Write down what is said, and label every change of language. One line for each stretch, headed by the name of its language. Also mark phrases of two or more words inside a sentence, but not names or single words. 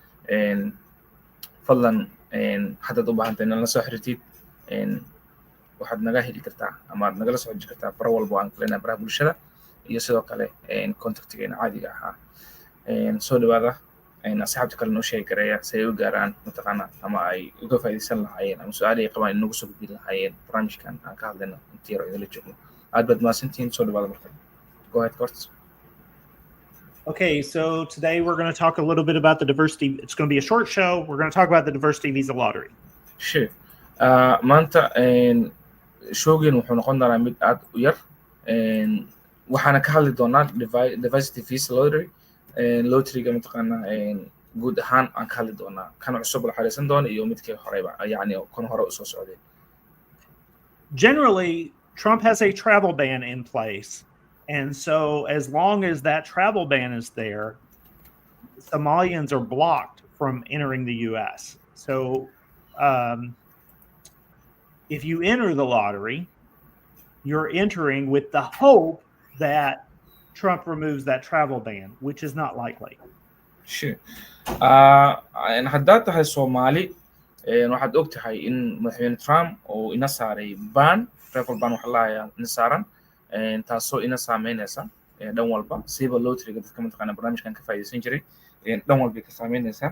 Somali: fadlan haddaad u baahantahay inaad la soo xiriirtid waxaad naga heli kartaa ama aad nagala socon kartaa faro walba aan kuleenahay baraha bulshada iyo sidoo kale contactigeena caadiga ahaa. Soo dhawaada asxaabta kale noo sheegi kareeya si ay u gaaraan mataqaana ama ay uga faa'iidaysan lahaayeen ama su-aal ay qabaan inagu soo gudbin lahaayeen barnaamijkan aan ka hadlayno intii yar idinla joogno. Aad baad mahadsantihiin. Soo dhawaada marka.
English: Go ahead, Courts. Okay, so today we're going to talk a little bit about the diversity. It's going to be a short show. We're going to talk about the diversity visa lottery. Sure.
Somali: Maanta showgeen wuxuu noqon doonaa mid aad u yar. Waxaana ka hadli doonaa
English: diversity visa lottery.
Somali: Lotteryga mataqaana guud ahaan aan ka hadli doonaa kan cusub la xariisan doona iyo midkii horeyba yacni kan hore usoo socday.
English: Generally, Trump has a travel ban in place. And so as long as that travel ban is there, Somalians are blocked from entering the U.S. So if you enter the lottery, you're entering with the hope that Trump removes that travel ban, which is not likely. Sure.
Somali: Haddaad tahay Soomaali, waxaad og tahay in madaxweyne Trump oo ina saaray ban,
English: travel ban
Somali: waxa la hayaa ina saaran, taasoo ina saameynaysa dhan walba siiba lotteryga dadka mataqaana barnaamijkan ka faa'iidaysan jiray dhan walba ka saameynaysa.